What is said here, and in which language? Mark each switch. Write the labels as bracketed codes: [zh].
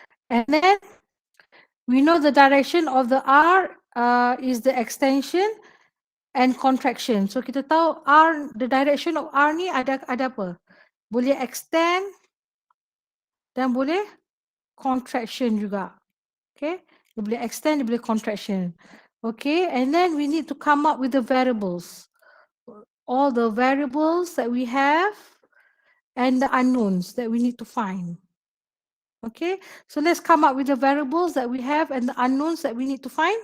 [en] And then we know the direction of the R is the extension and contraction. [ms] So kita tahu R, [en] the direction of R [ms] ni ada apa? Boleh extend dan boleh contraction juga. Okay, dia boleh extend, dia boleh contraction. [en] Okay, and then we need to come up with the variables. All the variables that we have and the unknowns that we need to find. Okay, so let's come up with the variables that we have and the unknowns that we need to find.